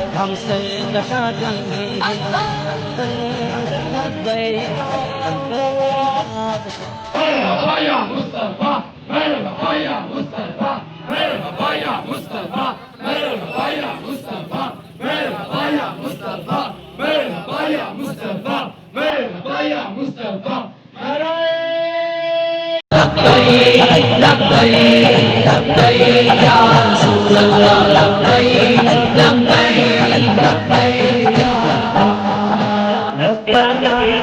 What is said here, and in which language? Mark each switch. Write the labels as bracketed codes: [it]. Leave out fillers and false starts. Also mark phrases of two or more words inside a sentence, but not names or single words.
[tr] Merhaba ya Mustafa, merhaba ya Mustafa, merhaba ya Mustafa, merhaba ya Mustafa, merhaba ya Mustafa, merhaba ya Mustafa, merhaba ya Mustafa. [ar] لبيك لبيك يا رسول الله لبيك لبيك لبيك يا ربنا